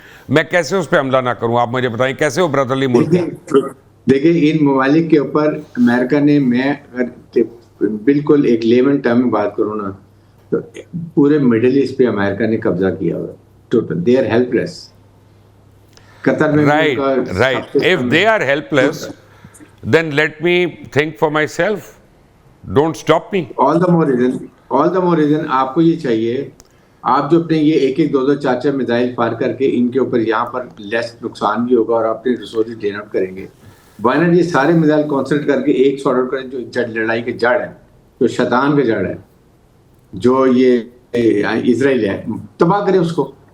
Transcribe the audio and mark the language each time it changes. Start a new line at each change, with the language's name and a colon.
Urdu: میں کیسے اس پہ حملہ نہ کروں؟ آپ مجھے بتائیں کیسے وہ برادرلی ملک ہے. دیکھیں ان ممالک کے اوپر امریکہ نے، میں اگر بالکل ایک لیمن ٹرم میں بات کروں نا، تو پورے مڈل ایسٹ پہ امریکہ نے قبضہ کیا ہوا ہے.
English: Total they are helpless.
Urdu: قطر میں
English: Right. If they are helpless, then let me think for myself. Don't stop me. All the more reason
Urdu: آپ کو یہ چاہیے، آپ جو اپنے یہ ایک دو چار میزائل فائر کر کے ان کے اوپر یہاں پر لیس نقصان بھی ہوگا اور اپنے ریسورسز ڈرین آؤٹ کریں گے. وائنا یہ سارے میزائل کانسنٹریٹ کر کے ایک سارٹ آؤٹ کریں جو لڑائی کے جڑ ہے، جو شیطان کا جڑ ہے، جو یہ اسرائیل ہے، تباہ کریں اس کو.